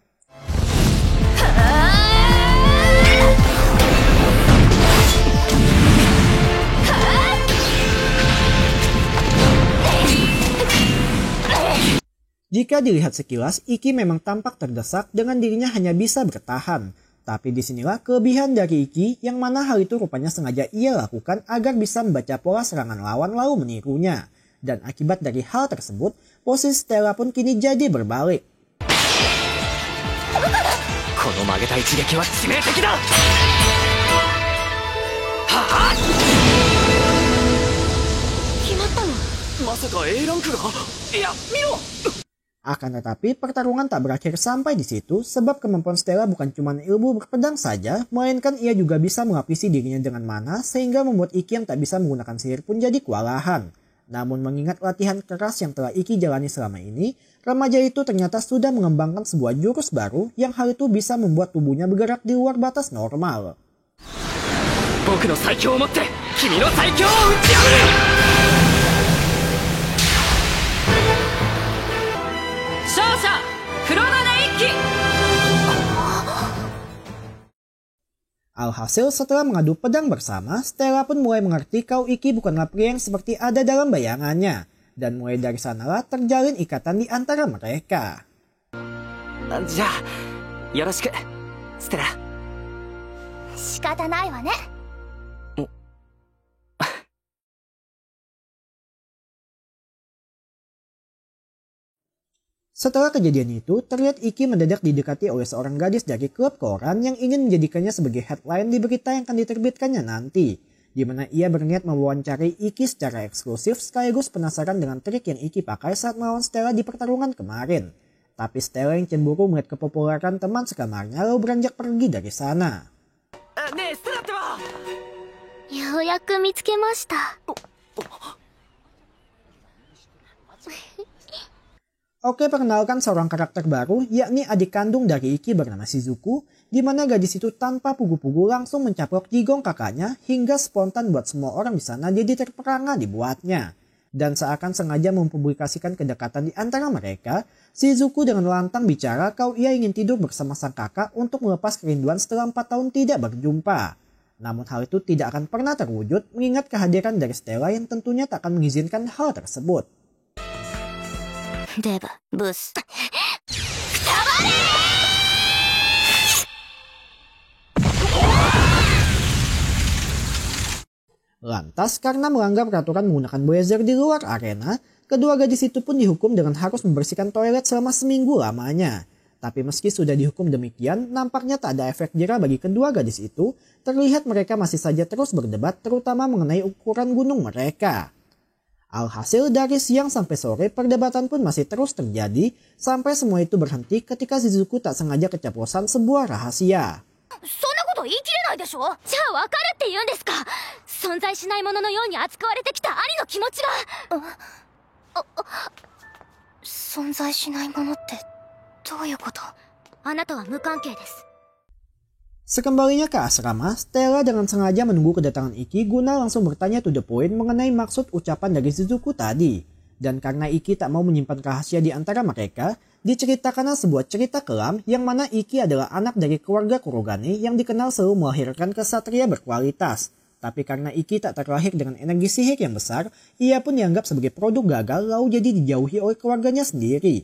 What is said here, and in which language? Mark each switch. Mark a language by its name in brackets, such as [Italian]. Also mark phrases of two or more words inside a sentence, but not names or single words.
[Indonesian] Jika dilihat sekilas, Iki memang tampak terdesak dengan dirinya hanya bisa bertahan. Tapi disinilah kelebihan dari Iki yang mana hal itu rupanya sengaja ia lakukan agar bisa membaca pola serangan lawan lalu menirunya. Dan akibat dari hal tersebut, posisi Stella pun kini jadi berbalik. [Japanese] この曲げた一撃は致命的だ! 決まったの? まさかAランクが？いや、見ろ! [Indonesian] Akan tetapi pertarungan tak berakhir sampai di situ sebab kemampuan Stella bukan cuma ilmu berpedang saja, melainkan ia juga bisa melapisi dirinya dengan mana sehingga membuat Iki yang tak bisa menggunakan sihir pun jadi kewalahan. Namun mengingat latihan keras yang telah Iki jalani selama ini, remaja itu ternyata sudah mengembangkan sebuah jurus baru yang hal itu bisa membuat tubuhnya bergerak di luar batas normal. [Japanese] 僕の最強をもって君の最強を打ち破る。勝者黒金一騎。 [Indonesian] Alhasil setelah mengadu pedang bersama, Stella pun mulai mengerti kalau Ikki bukanlah pria yang seperti ada dalam bayangannya. Dan mulai dari sanalah terjalin ikatan di antara mereka. [Japanese] じゃあよろしくステラ。仕方ないわね。 [Indonesian] Setelah kejadian itu, terlihat Ikki mendadak didekati oleh seorang gadis dari klub koran yang ingin menjadikannya sebagai headline di berita yang akan diterbitkannya nanti. Di mana ia berniat mewawancari Ikki secara eksklusif sekaligus penasaran dengan trik yang Ikki pakai saat melawan Stella di pertarungan kemarin. Tapi Stella yang cemburu melihat kepopuleran teman sekamarnya lalu beranjak pergi dari sana. [Japanese] ねえステラってば。ようやく見つけました。 [Indonesian] Oke, perkenalkan seorang karakter baru, yakni adik kandung dari Ikki bernama Shizuku, di mana gadis itu tanpa pugu-pugu langsung mencaplok jigong kakaknya hingga spontan buat semua orang di sana jadi terperangah dibuatnya. Dan seakan sengaja mempublikasikan kedekatan di antara mereka, Shizuku dengan lantang bicara kalau ia ingin tidur bersama sang kakak untuk melepas kerinduan setelah 4 tahun tidak berjumpa. Namun hal itu tidak akan pernah terwujud mengingat kehadiran dari Stella yang tentunya tak akan mengizinkan hal tersebut. [Japanese] デブブス。 [Indonesian] Lantas karena melanggar peraturan menggunakan blazer di luar arena, kedua gadis itu pun dihukum dengan harus membersihkan toilet selama seminggu lamanya. Tapi meski sudah dihukum demikian, nampaknya tak ada efek jera bagi kedua gadis itu. Terlihat mereka masih saja terus berdebat terutama mengenai ukuran gunung mereka. Alhasil dari siang sampai sore perdebatan pun masih terus terjadi sampai semua itu berhenti ketika Shizuku tak sengaja keceplosan sebuah rahasia. [Japanese] そんなこと言い切れないでしょ。じゃあ分かるって言うんですか。存在しないもののように扱われてきた兄の気持ちが。存在しないものってどういうこと。あなたは無関係です。 [Indonesian] Sekembalinya ke asrama, Stella dengan sengaja menunggu kedatangan Ikki guna langsung bertanya [English] to the point [Indonesian] mengenai maksud ucapan dari Shizuku tadi. Dan karena Ikki tak mau menyimpan rahasia di antara mereka, diceritakanlah sebuah cerita kelam yang mana Ikki adalah anak dari keluarga Kurogane yang dikenal selalu melahirkan kesatria berkualitas. Tapi karena Ikki tak terlahir dengan energi sihir yang besar, ia pun dianggap sebagai produk gagal lalu jadi dijauhi oleh keluarganya sendiri.